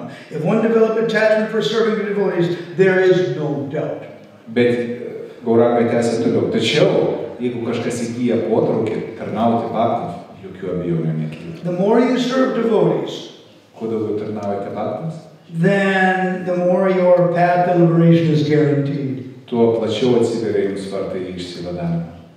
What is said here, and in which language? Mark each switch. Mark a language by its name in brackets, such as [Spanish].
[English] If one develop attachment for serving the devotees, there is no doubt. [Lithuanian] Bet Gauranga tęsia toliau. Tačiau, jeigu kažkas įgyja potraukį tarnauti bhaktams, jokių abejonių nekyla. [English] The more you serve devotees, [Lithuanian] kuo daugiau tarnaujate bhaktams, [English] then the more your path to liberation is guaranteed. [Lithuanian] Tuo plačiau atsiveria jums vartai į išsivadavimą.